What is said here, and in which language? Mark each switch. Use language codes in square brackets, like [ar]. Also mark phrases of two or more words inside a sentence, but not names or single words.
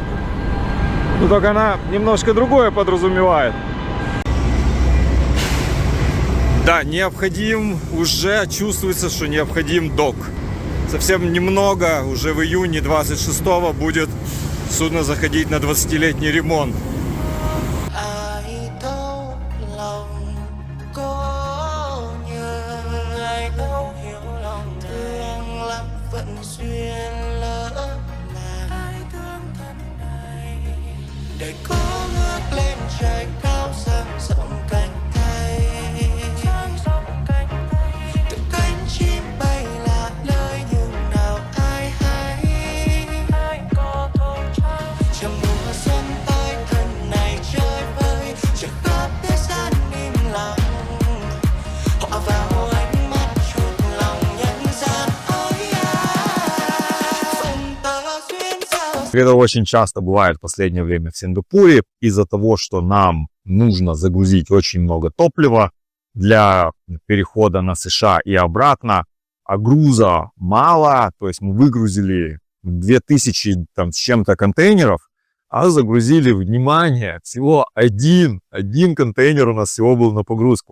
[ru] Но только она немножко другое подразумевает. Да, необходим, уже чувствуется, что необходим док. Совсем немного, уже в июне 26-го будет судно заходить на 20-летний ремонт. [vi] Để có ngước lên trời cao dang rộng cánh tay, từng cánh chim bay lạc nơi nhưng nào ai hay. Chờ mùa xuân tới thân này chơi vơi, chờ khắp thế gian im lặng. Họa vào ánh mắt chuột lòng nhân gian. [ru] Это очень часто бывает в последнее время в Сингапуре из-за того, что нам нужно загрузить очень много топлива для перехода на США и обратно, а груза мало, то есть мы выгрузили 2000 там, с чем-то контейнеров, а загрузили, внимание, всего один контейнер у нас всего был на погрузку.